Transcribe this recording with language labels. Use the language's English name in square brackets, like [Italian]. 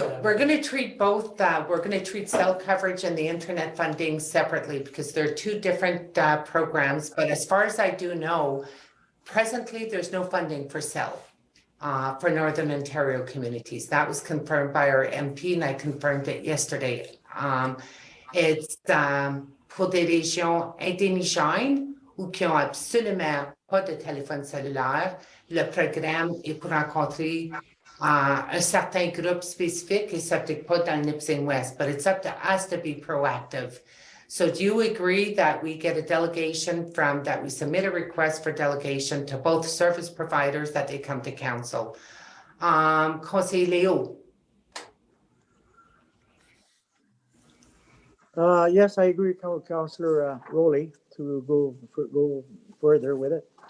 [English] So we're going to treat both, we're going to treat cell coverage and the internet funding separately because they're two different programs. But as far as I do know, presently there's no funding for cell for Northern Ontario communities. That was confirmed by our MP and I confirmed it yesterday. It's [French] pour des régions indigènes ou qui ont absolument pas de téléphone cellulaire. Le programme est pour rencontrer un certain groupe spécifique et s'applique pas dans le Nipissing West, [English] but it's up to us to be proactive. So do you agree that we get a delegation that we submit a request for delegation to both service providers that they come to council? [French] Conseiller Leo? [English] Yes, I agree with Councillor Rowley to go further with it.